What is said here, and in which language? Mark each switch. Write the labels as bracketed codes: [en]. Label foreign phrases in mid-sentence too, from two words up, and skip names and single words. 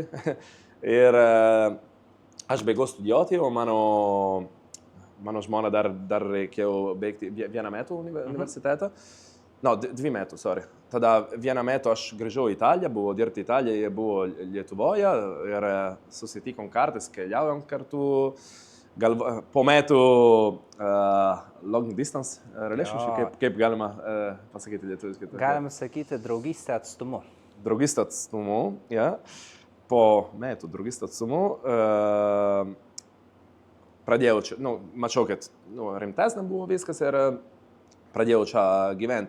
[lt] Ir aš baigiau studijuoti, o mano žmona dar reikėjo baigti 1 metų universitetą. 2 metų, sorry. Tada 1 metų aš grįžau į Italiją, buvo dirbti Italijoje, buvo Lietuvoje ir susitikom kartais, keliaujam kartu. Po metų [en] long distance relationship, [lt] kaip galima pasakyti lietuviškai? Galima sakyti draugystė atstumu. Draugystė atstumu, Po metų draugystė atstumu pradėjau čia, mačiau, kad rimtesnė buvo viskas ir pradėjau čia gyventi.